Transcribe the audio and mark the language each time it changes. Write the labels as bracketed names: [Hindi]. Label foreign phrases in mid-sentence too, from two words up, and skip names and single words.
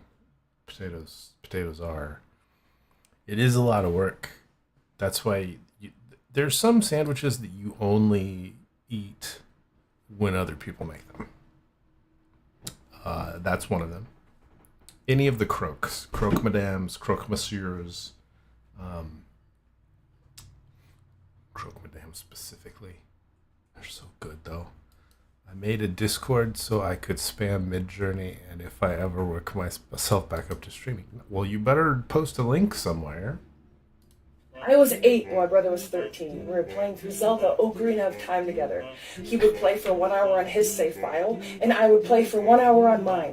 [English] Potatoes are. It is a lot of work. That's why there's some sandwiches that you only eat when other people make them. That's one of them. Any of the croques, croque madames, croque messieurs, croque madames specifically. They're so good though. I made a Discord so I could spam Midjourney, and if I ever work myself back up to streaming, well, you better post a link somewhere. I was 8 when my brother was 13. We were playing through Zelda Ocarina of Time together. He would play for 1 hour on his save file, and I would play for 1 hour on mine.